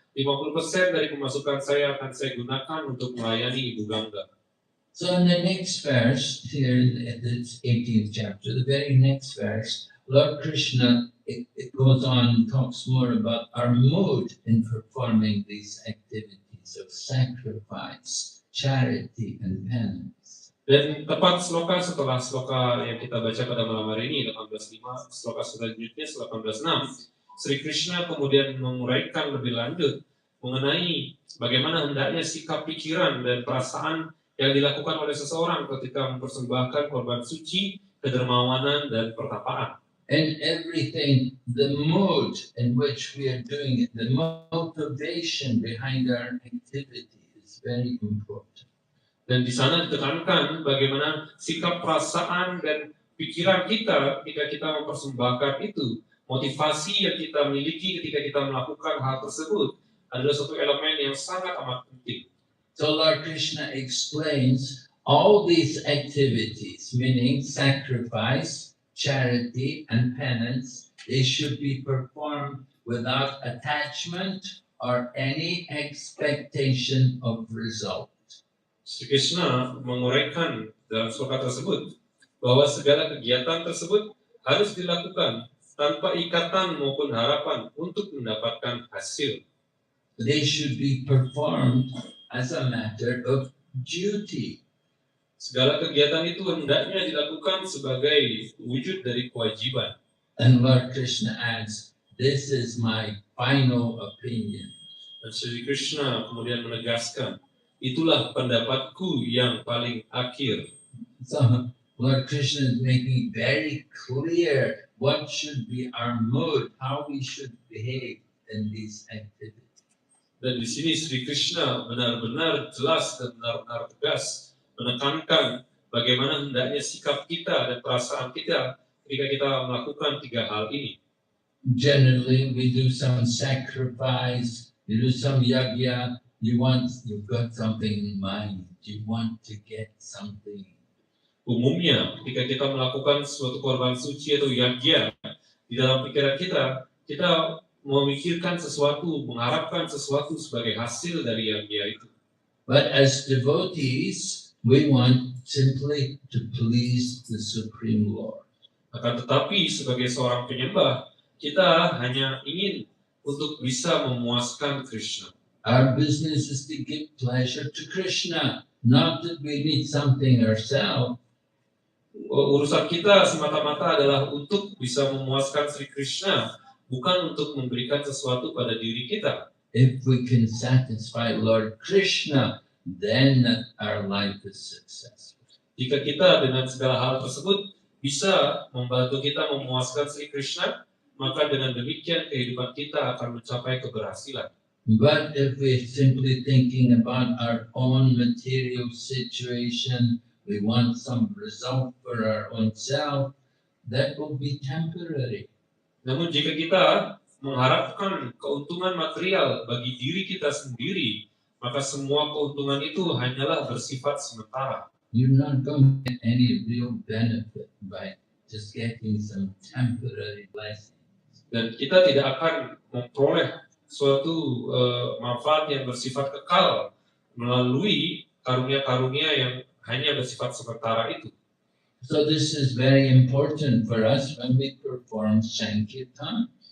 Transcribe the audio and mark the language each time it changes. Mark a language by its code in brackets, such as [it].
[id] 50% dari pemasukan saya akan saya gunakan untuk melayani Ibu Gangga. [en] So in the next verse, here in this 18th chapter, the very next verse, Lord Krishna, it goes on, talks more about our mood in performing these activities of sacrifice, charity, and penance. [id] Dan tepat sloka setelah sloka yang kita baca pada malam hari ini, 18.5, sloka selanjutnya, 18.6, Sri Krishna kemudian menguraikan lebih lanjut mengenai bagaimana hendaknya sikap pikiran dan perasaan yang dilakukan oleh seseorang ketika mempersembahkan korban suci, kedermawanan, dan pertapaan. [en] And everything, the mood in which we are doing it, the motivation behind our activity is very important. [id] Dan di sana ditekankan bagaimana sikap perasaan dan pikiran kita ketika kita mempersembahkan itu, motivasi yang kita miliki ketika kita melakukan hal tersebut adalah suatu elemen yang sangat amat penting. [en] So Lord Krishna explains all these activities, meaning sacrifice, charity, and penance, they should be performed without attachment or any expectation of result. [id] Sri Krishna menguraikan dalam sloka tersebut bahwa segala kegiatan tersebut harus dilakukan tanpa ikatan maupun harapan untuk mendapatkan hasil. [en] They should be performed as a matter of duty. [id] Segala kegiatan itu hendaknya dilakukan sebagai wujud dari kewajiban. [en] And Lord Krishna adds, this is my final opinion. [id] Dan Sri Krishna kemudian menegaskan, itulah pendapatku yang paling akhir. [en] So Lord Krishna is making very clear what should be our mood, how we should behave in these activities. [id] Dan di sini Sri Krishna benar-benar jelas dan benar-benar tegas menekankan bagaimana hendaknya sikap kita dan perasaan kita ketika kita melakukan tiga hal ini. [en] Generally, we do some sacrifice, you do some yajna, you've got something in mind, you want to get something. [id] Umumnya, ketika kita melakukan suatu korban suci atau yajna, di dalam pikiran kita memikirkan sesuatu, mengharapkan sesuatu sebagai hasil dari yajna itu. [en] But as devotees, we want simply to please the Supreme Lord. [id] Akan tetapi sebagai seorang penyembah, kita hanya ingin untuk bisa memuaskan Krishna. [en] Our business is to give pleasure to Krishna, not that we need something ourselves. [id] Urusan kita semata-mata adalah untuk bisa memuaskan Sri Krishna, bukan untuk memberikan sesuatu pada diri kita. [en] If we can satisfy Lord Krishna, then our life is successful. [id] Jika kita dengan segala hal tersebut bisa membantu kita memuaskan Sri Krishna, maka dengan demikian kehidupan kita akan mencapai keberhasilan. [en] But if we're simply thinking about our own material situation, we want some result for our own self, that will be temporary. [id] Namun jika kita mengharapkan keuntungan material bagi diri kita sendiri, maka semua keuntungan itu hanyalah bersifat sementara. [en] You're not going to get any real benefit by just getting some temporary blessing. [id] Dan kita tidak akan memperoleh suatu manfaat yang bersifat kekal melalui karunia-karunia yang hanya bersifat sementara itu. [en] So this is very important for us when we perform Sankirtan.